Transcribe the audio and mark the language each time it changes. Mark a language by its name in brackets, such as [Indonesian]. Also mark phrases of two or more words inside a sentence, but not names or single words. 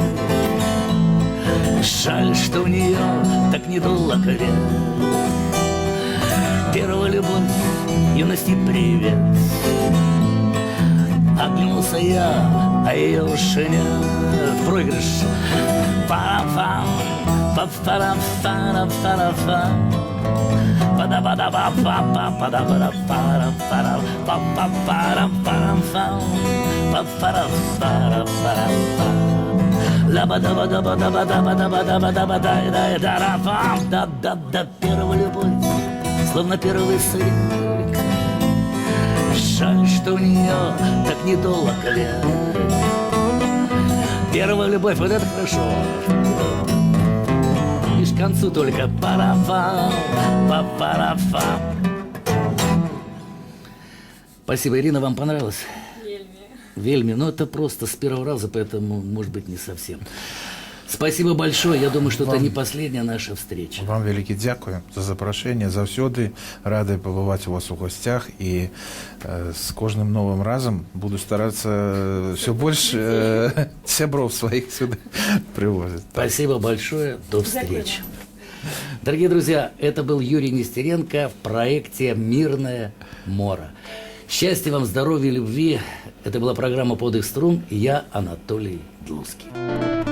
[Russian] Жаль, что у нее так недолго век. Первая любовь, юности привет. Оглянулся я, а ее уже нет. Проигрыш. Пара-фам, па-пара-пара-пара-пара. Па-да-ба-да-ба-па-па-па-да-ба-да-пара-пара-пара. Па-па-пара-пара-пара-пам. Па-пара-пара-пара-пара-пара. Ла-ба-да-ба-да-ба-да-ба-да-ба-да-ба-да-да-да-да-пам. Да-да-да, первая любовь, словно первый снег. Жаль, что у нее так недолго век. Первая любовь, вот это хорошо. Лишь к концу только парафам, па-парафам. Спасибо, Ирина, вам понравилось? [Belarusian] Вельми. [Russian] Ну, это просто с первого раза, поэтому, может быть, не совсем. Спасибо большое. Я думаю, что это не последняя наша встреча. [Ukrainian] Вам велике дякую за запрошення. Завсёды радий побувати у вас у гостях. І з кожним новим разом буду старатися все більше сябров своїх сюди привозити. [Russian] Спасибо большое. До встречи. Дорогие друзья, это был Юрий Нестеренко в проекте «Мирное море». Счастья вам, здоровья, любви. Это была программа «Подых струн» и я, Анатолий Длуцкий.